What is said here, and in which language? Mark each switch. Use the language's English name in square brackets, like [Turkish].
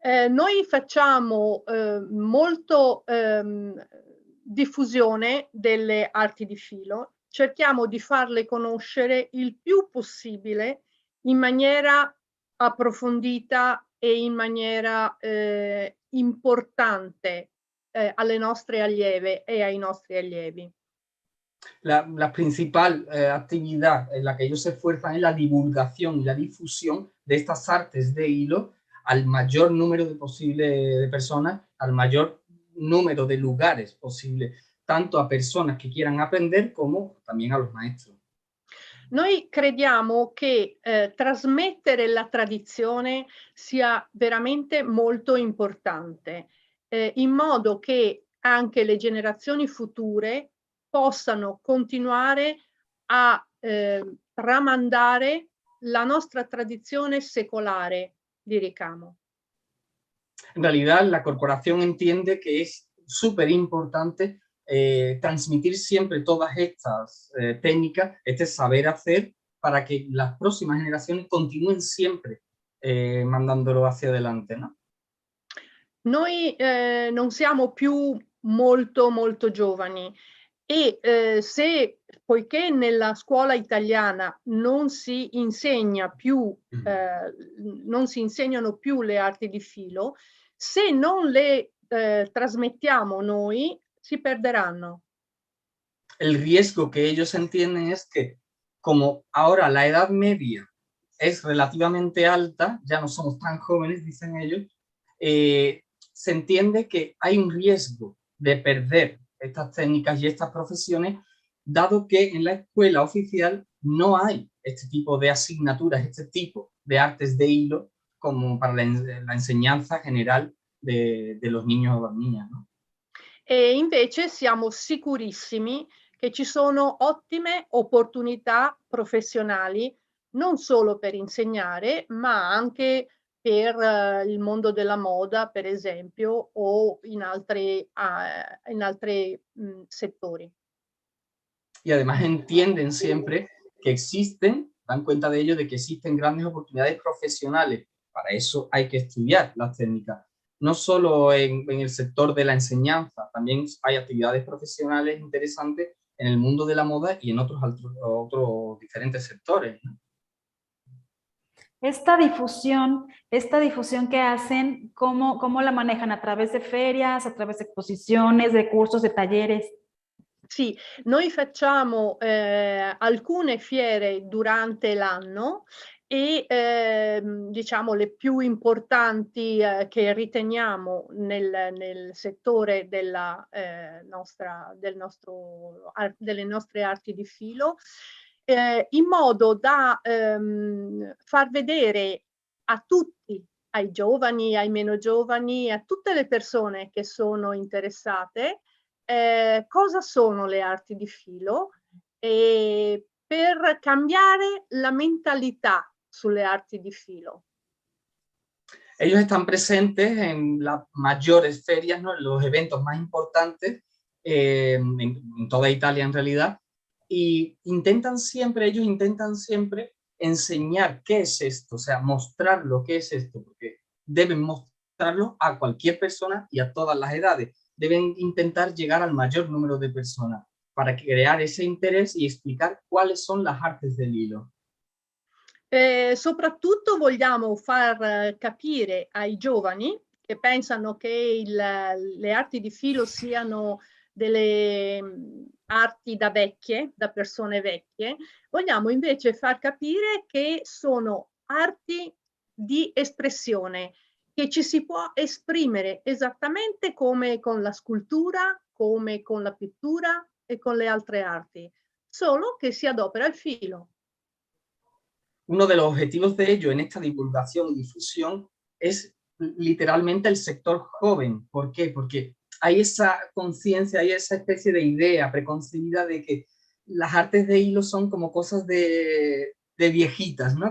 [Italian] Noi facciamo molto diffusione delle arti di filo, cerchiamo di farle conoscere il più possibile in maniera approfondita e in maniera importante alle nostre allieve e ai nostri allievi. [Spanish] La principal actividad en la que ellos se esfuerzan es la divulgación y la difusión de estas artes de hilo al mayor número de personas, al mayor número de lugares posible, tanto a personas que quieran aprender como también a los maestros. [Italian] Noi crediamo che trasmettere la tradizione sia veramente molto importante, in modo che anche le generazioni future possano continuare a tramandare la nostra tradizione secolare di ricamo. [Spanish] En realidad, la corporación entiende que es súper importante transmitir siempre todas estas técnicas, este saber hacer, para que las próximas generaciones continúen siempre mandándolo hacia adelante, ¿no? [Italian] Noi non siamo più molto giovani e poiché nella scuola italiana non si insegna più, non si insegnano più le arti di filo, se non le trasmettiamo noi, si perderanno. [Spanish] El riesgo que ellos entienden es que, como ahora la edad media es relativamente alta, ya no somos tan jóvenes, dicen ellos, se entiende que hay un riesgo de perder estas técnicas y estas profesiones, dado que en la escuela oficial no hay este tipo de asignaturas, este tipo de artes de hilo, como para la enseñanza general de los niños o las niñas, ¿no? [Italian] E invece siamo sicurissimi che ci sono ottime opportunità professionali, non solo per insegnare, ma anche per il mondo della moda, per esempio, o in altri settori. [Spanish] Y además entienden siempre que existen, dan cuenta de ello, de que existen grandes oportunidades profesionales. Para eso hay que estudiar las técnicas. No solo en el sector de la enseñanza, también hay actividades profesionales interesantes en el mundo de la moda y en otros diferentes sectores, ¿no? Esta difusión que hacen, ¿cómo la manejan? ¿A través de ferias, a través de exposiciones, de cursos, de talleres? [Italian] Sì, noi facciamo alcune fiere durante l'anno e diciamo le più importanti che riteniamo nel settore delle nostre arti di filo, in modo da far vedere a tutti, ai giovani, ai meno giovani, a tutte le persone che sono interessate, cosa sono le arti di filo, per cambiare la mentalità sulle arti di filo. [Spanish] Ellos están presentes en las mayores ferias, ¿no? En los eventos más importantes, en toda Italia en realidad, y ellos intentan siempre enseñar qué es esto, o sea, mostrar lo que es esto, porque deben mostrarlo a cualquier persona y a todas las edades. Deben intentar llegar al mayor número de personas para crear ese interés y explicar cuáles son las artes del hilo. [Italian] Soprattutto vogliamo far capire ai giovani che pensano che le arti di filo siano delle arti da vecchie, da persone vecchie, vogliamo invece far capire che sono arti di espressione, che ci si può esprimere esattamente come con la scultura, come con la pittura e con le altre arti, solo che si adopera il filo. [Spanish] Uno de los objetivos de ello en esta divulgación y difusión es literalmente el sector joven. ¿Por qué? Porque hay esa conciencia, hay esa especie de idea preconcebida de que las artes de hilo son como cosas de viejitas, ¿no?